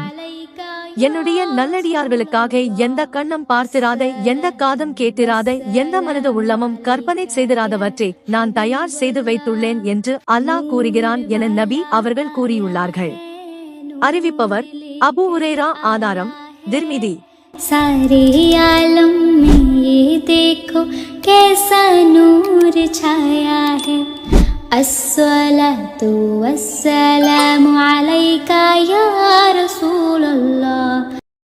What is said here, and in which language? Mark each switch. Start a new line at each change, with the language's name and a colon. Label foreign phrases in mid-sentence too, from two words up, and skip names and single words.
Tamil: என்னுடைய நல்லடியார்களுக்காக எந்த கண்ணும் பார்த்திராத, எந்த காதும் கேட்டிராத, எந்த மனித உள்ளமும் கற்பனை செய்திராதவற்றை நான் தயார் செய்து வைத்துள்ளேன் என்று அல்லாஹ் கூறுகிறான் என நபி அவர்கள் கூறியுள்ளார்கள். அறிவிப்பவர் அபூ ஹுரைரா. ஆதாரம் திர்மிதி.
Hindi: सारे आलम में ये देखो कैसा नूर छाया है।
Arabic: الصلاة والسلام عليك يا رسول الله.